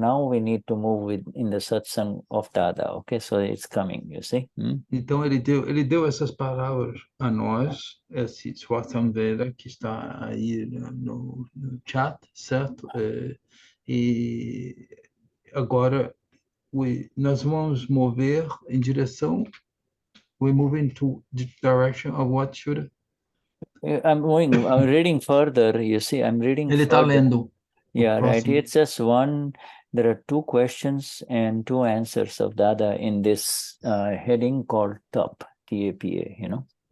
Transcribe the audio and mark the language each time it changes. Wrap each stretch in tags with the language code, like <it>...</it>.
<en>Now we need to move in the satsang of Dada. Okay, so it's coming, you see.</en> <pt>Então ele deu essas palavras a nós, esse Swatsamveda que está aí no chat, certo? E agora nós vamos mover em direção,</pt> <en>we move into the direction of what should. I'm reading further, you see, I'm reading</en> <pt>Ele está lendo.</pt> <en>Yeah, right. It's just there are two questions and two answers of Dada in this heading called Tapa, T-A-P-A, you know.</en>